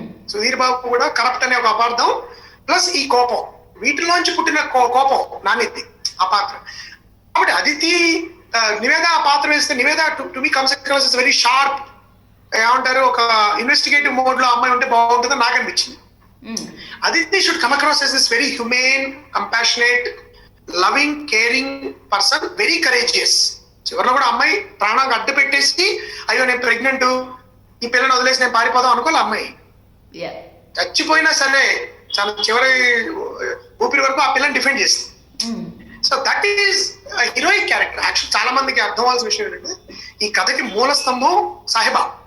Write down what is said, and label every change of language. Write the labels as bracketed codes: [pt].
[te] సుధీర్ బాబు కూడా కరప్ట్ అనే ఒక అపార్థం, ప్లస్ ఈ కోపం, వీటిలోంచి పుట్టిన కోపం నానిది ఆ పాత్ర. కాబట్టి అదితి నివేద ఆ పాత్ర వేస్తే [en] Niveda to me comes across is very sharp, [te] ఏమంటారు, ఒక ఇన్వెస్టిగేటివ్ మోడ్ లో అమ్మాయి ఉంటే బాగుంటుందని నాకు అనిపించింది. [en] Aditi should come across as this very humane, compassionate, loving, caring person, very courageous. [te] చివరిలో కూడా అమ్మాయి ప్రాణానికి అడ్డు పెట్టేసి అయ్యో నేను ప్రెగ్నెంట్, ఈ పిల్లని వదిలేసి నేను పారిపోదాం అనుకోవాలి అమ్మాయి. చచ్చిపోయినా సరే చాలా చివరి ఊపిరి వరకు ఆ పిల్లని డిఫెండ్ చేస్తుంది. [en] So that is heroic character. [te] Actual చాలా మందికి అర్థం అవ్వాల్సిన విషయం ఏంటంటే ఈ కథకి మూల స్తంభం సాహెబా.